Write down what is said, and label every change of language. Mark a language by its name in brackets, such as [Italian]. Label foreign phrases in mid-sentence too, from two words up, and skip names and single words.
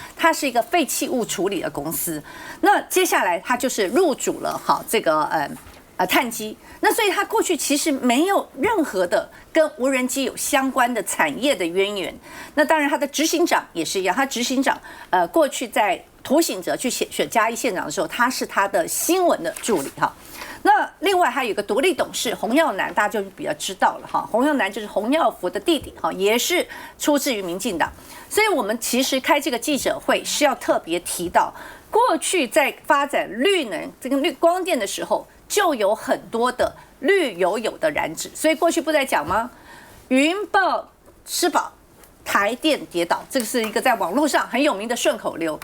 [Chinese] 它是一個廢棄物處理的公司。那接下來他就是入主了好這個碳基。那所以他過去其實沒有任何的跟無人機有相關的產業的淵源。那當然他的執行長也是一樣，他執行長過去在涂醒哲去選嘉義縣長的時候，他是他的新聞的助理哈。那另外還有一個獨立董事洪耀南，大家就比較知道了哈。洪耀南就是洪耀福的弟弟哈，也是出自於民進黨。所以我們其實開這個記者會是要特別提到，過去在發展綠能這個綠光電的時候，就有很多的綠油油的燃脂。所以過去不在講嗎？雲豹吃飽，台電跌倒，這個是一個在網絡上很有名的順口溜。